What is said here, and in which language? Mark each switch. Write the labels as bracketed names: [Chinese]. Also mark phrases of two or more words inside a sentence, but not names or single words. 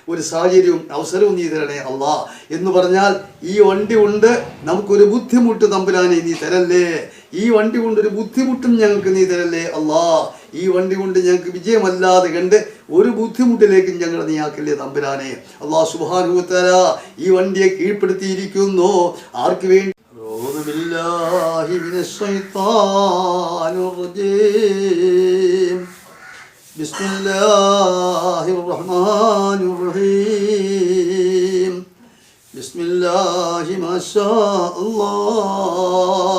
[Malayalam] ഒരു സാഹചര്യവും അവസരവും നീ തരണേ അല്ലാ എന്ന് പറഞ്ഞാൽ ഈ വണ്ടി കൊണ്ട് നമുക്കൊരു ബുദ്ധിമുട്ട് തമ്പുരാനെ നീ തരല്ലേ. ഈ വണ്ടി കൊണ്ടൊരു ബുദ്ധിമുട്ടും ഞങ്ങൾക്ക് നീ തരല്ലേ അല്ലാ. ഈ വണ്ടി കൊണ്ട് ഞങ്ങൾക്ക് വിജയമല്ലാതെ കണ്ട് ഒരു ബുദ്ധിമുട്ടിലേക്കും ഞങ്ങൾ നീ ആക്കല്ലേ തമ്പുരാനെ. [Arabic] الله سبحانه وتعالى [Malayalam] ഈ വണ്ടിയെ കീഴ്പ്പെടുത്തിയിരിക്കുന്നു. ആർക്ക് വേണ്ടി? [Arabic] أعوذ بالله من الشيطان الرجيم. بسم الله الرحمن الرحيم. بسم الله ما شاء الله.